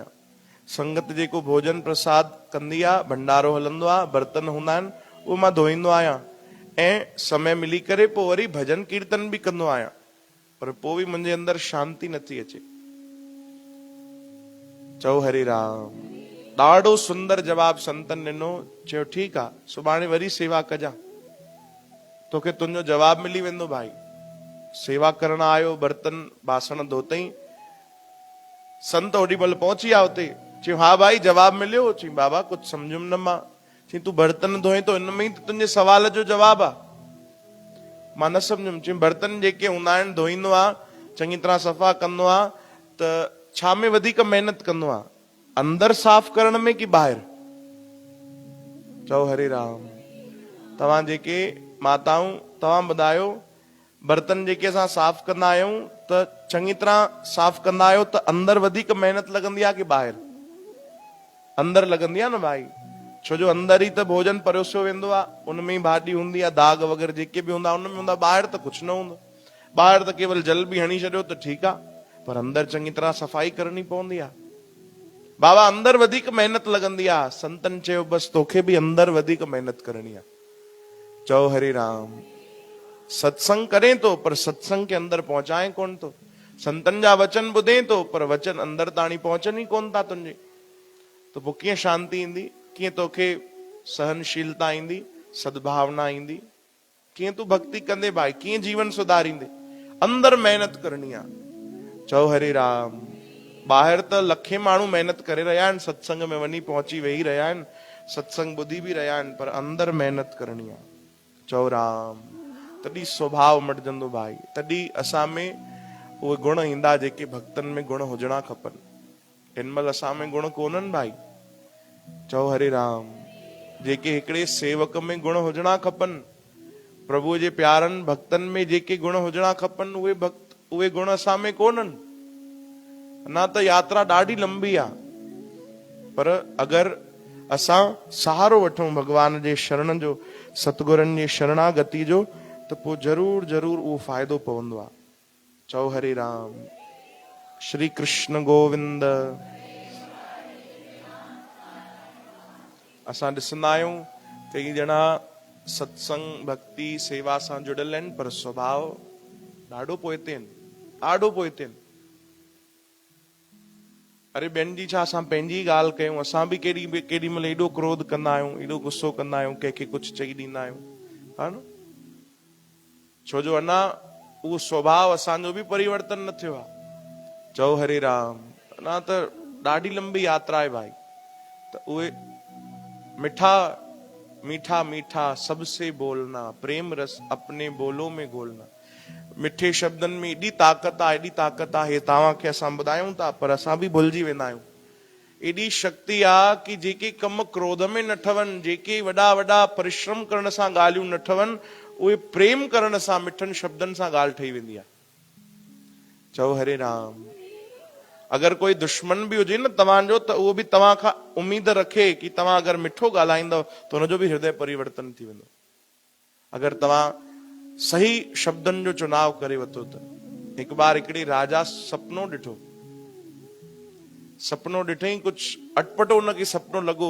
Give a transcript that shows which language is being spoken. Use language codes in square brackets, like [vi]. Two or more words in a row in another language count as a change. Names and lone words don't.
[sd] संगत जेको भोजन प्रसाद कंदी आहे, भंडारो हलंदो आहे, बर्तन हूंदा आहिनि, उहो मां धोईंदो आहियां ऐं समय मिली करे पोइ वरी भजन कीर्तन भी कंदो आहियां, पर पोइ भी मुंहिंजे अंदर शांति नथी अचे। चओ हरे राम। ॾाढो सुंदर जवाब संतन ॾिनो। चयो ठीकु आहे, सुभाणे वरी सेवा कजां। तोखे तुंहिंजो जवाब मिली वेंदो भाई। सेवा करण आयो, बर्तन बासण धोतई, संत ओडी महिल पहुची विया उते। चयो हा भाई जवाब मिलियो? चई बाबा कुछ समझुम न मां। चई तू बर्तन धोए तो इनमें ही तुंहिंजे सवाल जो जवाब आ। मां न समझुम। चई बर्तन जेके हूंदा आहिनि धोईंदो आ, चङी तरह सफ़ा कंदो आ, त छा में वधीक मेहनत कंदो आ, अंदर साफ़ करण में कि ॿाहिरि? चओ हरे राम। तव्हां जेके माताऊं तव्हां ॿुधायो, बर्तन जेके असां साफ़ कंदा आहियूं त चङी तरह साफ़ कंदा आहियो त अंदर वधीक मेहनत लॻंदी आहे कि ॿाहिरि? अंदर लॻंदी आहे न भाई। छो जो अंदर ही त भोजन परोसियो वेंदो आहे, उनमें ही भाॼी हूंदी आहे, दाग वग़ैरह जेके बि हूंदा उनमें हूंदा। ॿाहिरि त कुझु न हूंदो। ॿाहिरि त केवल जल बि हणी छॾियो त ठीकु आहे, पर अंदर चङी तरह सफ़ाई करणी पवंदी आहे। बाबा अंदर वधीक मेहनत लॻंदी आहे। संतन चयो बसि तोखे बि अंदर वधीक मेहनत करणी आहे। चओ हरे राम। [hi] सत्संग करें तो पर सत्संग के अंदर पहुंचाए कोन तो। [sd] संतन जा वचन ॿुधे तो पर वचन अंदर ताणी पहुचनि ही कोन था तुंहिंजे। तो पोइ कीअं शांती ईंदी, कीअं तोखे सहनशीलता ईंदी, सद्भावना ईंदी, कीअं तू भक्ति कंदे भाई, कीअं जीवन सुधारींदे? अंदर मेहनत करणी आहे। चओ हरे राम। ॿाहिरि त लखे माण्हू मेहनत करे रहिया आहिनि, सत्संग में वञी पहुची वेही रहिया आहिनि, सत्संग ॿुधी बि रहिया आहिनि, पर अंदर मेहनत करणी आहे। चओ राम। तॾहिं स्वभाव मटिजंदो भाई, तॾहिं असां में उहे गुण ईंदा जेके भक्तनि में गुण हुजणा खपनि। हिन महिल असां में गुण कोन्हनि भाई। चओ हरे राम। जेके हिकिड़े सेवक में गुण हुजणा खपनि, प्रभु जे प्यारनि भक्तनि में जेके गुण हुजणा खपनि, उहे गुण असां में कोन्हनि। अञा त यात्रा ॾाढी लंबी आहे, पर अगरि असां सहारो वठूं भगवान जे शरण जो, सतगुरनि जी शरणागति जो, त पोइ ज़रूर ज़रूर उहो फ़ाइदो पवंदो आहे। चओ हरे राम। श्री कृष्ण गोविंद। असां ॾिसंदा आहियूं कई ॼणा सत्संग भक्ति सेवा सां जुड़ियल आहिनि, पर स्वभाव ॾाढो पोइते आहिनि, ॾाढो पोइते आहिनि। अरे ॿियनि जी छा, असां पंहिंजी ॻाल्हि कयूं, असां बि केॾी महिल एॾो क्रोध कंदा आहियूं, एॾो गुस्सो कंदा आहियूं, कंहिंखे कुझु चई ॾींदा आहियूं, हा न? छो जो अञा उहो स्वभाव असांजो बि परिवर्तन न थियो आहे। चओ हरे राम। अञा त ॾाढी लंबी यात्रा आहे भाई। त उहे [hi] मिठा मीठा मीठा सबसे बोलना, प्रेम रस अपने बोलो में घोलना। [sd] मिठे शब्दनि में एॾी ताक़त आहे, एॾी ताक़त आहे, तव्हांखे असां ॿुधायूं था पर असां बि भुलिजी वेंदा आहियूं। एॾी शक्ति आहे कि जेके कम क्रोध में न ठवनि, जेके वॾा वॾा परिश्रम करण सां ॻाल्हियूं न ठवनि, उहे प्रेम करण सां, मिठनि शब्दनि सां ॻाल्हि ठही वेंदी आहे। चओ हरे राम। अगरि कोई दुश्मन बि हुजे न तव्हांजो, त उहो बि तव्हां खां उम्मीद रखे कि तव्हां अगरि मिठो ॻाल्हाईंदव त हुनजो बि हृदय परिवर्तन थी वेंदो। अगरि तव्हां सही शब्दनि जो चुनाव करे वठो त। हिकु बार हिकिड़े राजा सपनो ॾिठो, सपनो ॾिठई, कुझु अटपटो हुनखे सपनो लॻो।